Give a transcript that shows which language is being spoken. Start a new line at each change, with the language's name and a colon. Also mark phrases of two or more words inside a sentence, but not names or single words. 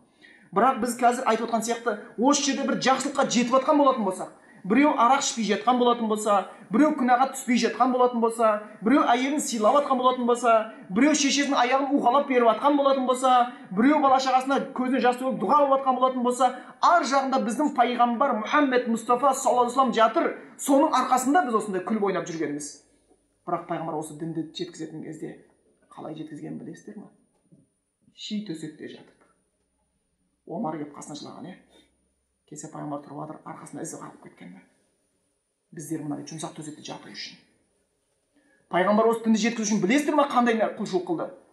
Kazakh: Бірақ біз қазір айтып отқан сияқты, осы жерде бір жақсылыққа жетіп жатқан болатын болсақ, біреу арақ ішпей жатқан болатын болса, біреу күнәға түспей жатқан болатын болса, біреу әйелін сыйлап жатқан болатын болса, біреу шешесінің аяғын уқалап беріп жатқан болатын болса, біреу бала шағасына көзіне жас төгіп дұға қылып жатқан болатын болса, ар жағында біздің пайғамбар Мұхаммед Мұстафа
Arabic: صلى الله عليه وسلم
Kazakh: жатыр. Соның арқасында біз осындай күліп ойнап жүргеніміз. Бірақ пайғамбар осы дінді жеткізетін кезде қалай жеткізгенін білесіздер ме? Ши төсекте жатып. Омар келіп қасына жылаған, Кесе пайғамбар тұрып жатыр, арқасына ізі қалып кеткен. Біздер мына жұмсақ төсекте жату үшін. Пайғамбар осы дінді жеткізу үшін білесіздер ме қандай құлшылық қылды?